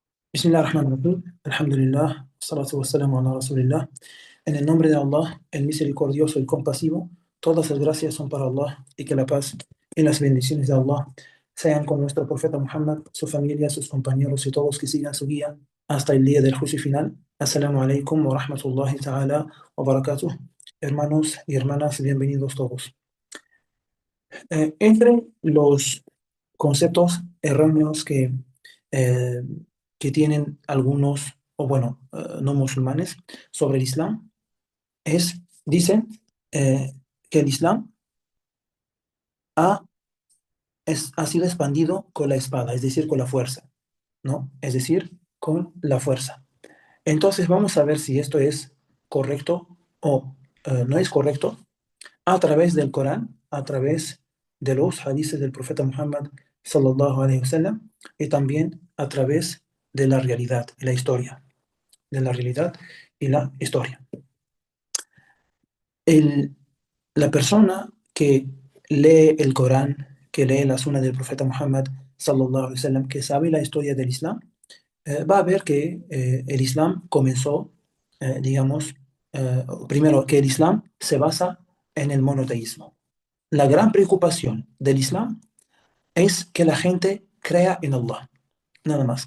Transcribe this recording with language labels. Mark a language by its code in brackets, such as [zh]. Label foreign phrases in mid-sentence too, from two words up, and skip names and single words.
[ar] Bismillahirrahmanirrahim. Alhamdulillah. الصلاة والسلام على رسول الله. [es] En el nombre de Allah, el misericordioso y compasivo, todas las gracias son para Allah y que la paz y las bendiciones de Allah sean con nuestro profeta Muhammad, su familia, sus compañeros y todos que sigan su guía hasta el día del juicio final. [ar] السلام عليكم ورحمة الله تعالى وبركاته. [es] Hermanos y hermanas, bienvenidos todos. Entre los conceptos erróneos eh, que tienen algunos, o bueno, no musulmanes, sobre el Islam, dicen que el Islam ha, ha sido expandido con la espada, es decir, con la fuerza, ¿no? Es decir, con la fuerza. Entonces vamos a ver si esto es correcto o no es correcto a través del Corán, a través de los hadices del profeta Muhammad [ar] صلى الله عليه وسلم [es] y también a través de la realidad y la historia, de la realidad y la historia. El, la persona que lee el Corán, que lee la Sunna del profeta Muhammad [ar] صلى الله عليه وسلم, [es] que sabe la historia del Islam, va a ver que el Islam comenzó, digamos, primero que el Islam se basa en el monoteísmo. La gran preocupación del Islam es que la gente crea en Allah, nada más.